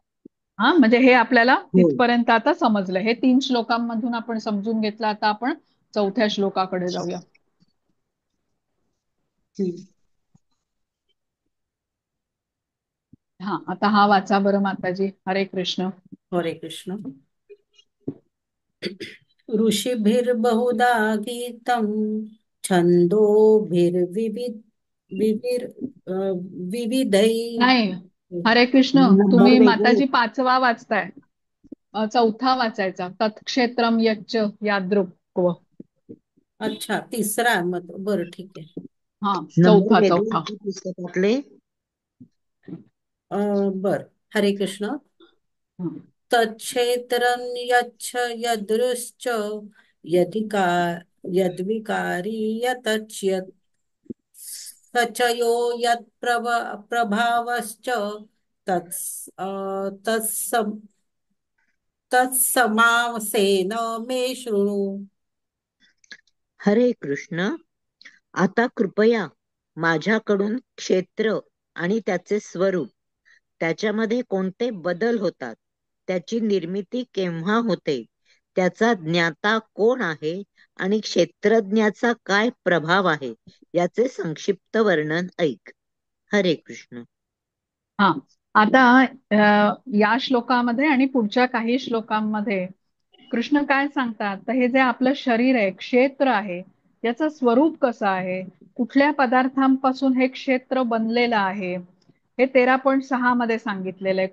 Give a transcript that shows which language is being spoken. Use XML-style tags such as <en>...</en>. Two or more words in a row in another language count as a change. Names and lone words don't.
<mr>हा म्हणजे हे आपल्याला हो. तिथपर्यंत आता समजलं. हे 3 श्लोकांमधून आपण समजून घेतलं. आता आपण चौथ्या श्लोकाकडे जाऊया. हम्म. हा आता हा वाचा बरं माताजी. हरे कृष्ण. हरे कृष्ण.</mr> <sa>ऋषिभिर्बहुधा गीतम् छंदोभिर्विविध विविर अ, विविधै</sa> <mr>नाही. हरे कृष्ण, नंबर तुम्ही वेगळे. माताजी पाचवा वाचताय. चौथा वाचायचा,</mr> <sa>तत्क्षेत्रम यच्च यादृक्.</sa> <mr>अच्छा, तिसरा मग बरं ठीक आहे. हा, नंबर चौथा वेगळे चौथा. आहेत पुस्तकातले. अ, बर. हरे कृष्ण. हं.</mr> <sa>तच्छेत्रं यच्छ यदृश्च यदिका यद्विकारी यतच्यत् स च यो प्रभावश्च तत्स तत्सम तत्समासेन मे शृणु.</sa> <mr>हरे कृष्ण. आता कृपया माझ्याकडून क्षेत्र आणि त्याचे स्वरूप, त्याच्यामध्ये कोणते बदल होतात, त्याची निर्मिती केव्हा होते, त्याचा ज्ञाता कोण आहे आणि क्षेत्रज्ञाचा काय प्रभाव आहे, याचे संक्षिप्त वर्णन ऐक. हरे कृष्ण. हा, आता या श्लोकामध्ये आणि पुढच्या काही श्लोकांमध्ये कृष्ण काय सांगतात, तर हे जे आपलं शरीर आहे, क्षेत्र आहे, याचं स्वरूप कसं आहे, कुठल्या पदार्थांपासून हे क्षेत्र बनलेलं आहे, हे 13.6 मध्ये सांगितलेलं आहे.</mr>